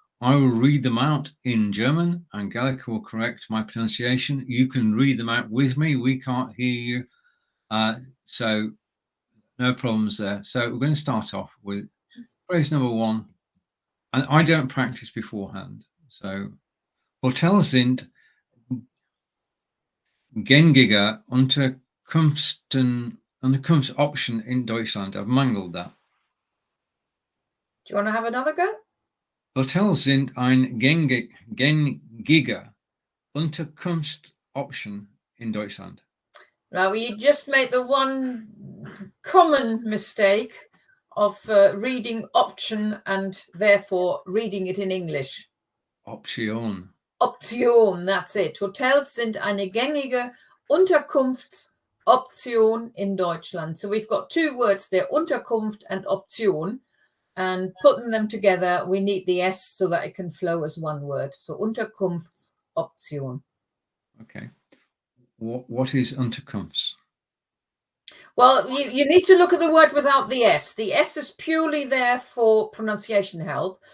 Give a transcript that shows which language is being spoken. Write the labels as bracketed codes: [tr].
[en] I will read them out in German. Angelika will correct my pronunciation. You can read them out with me. We can't hear you. So no problems there. So we're going to start off with phrase number 1. And I don't practice beforehand. [de] So, Hotels sind gängiger Unterkunftsoption in Deutschland. [en] I've mangled that. Do you want to have another go? [de] Hotels sind ein gängiger Unterkunftsoption in Deutschland. [en] Now, you just made the one common mistake of reading option and therefore reading it in English. Option. Option, that's it. [de] Hotels sind eine gängige Unterkunftsoption in Deutschland. [en] So we've got 2 words there, Unterkunft and Option. And putting them together, we need the S so that it can flow as one word. So Unterkunftsoption. Okay. What is Unterkunfts? Well, you need to look at the word without the S. The S is purely there for pronunciation help.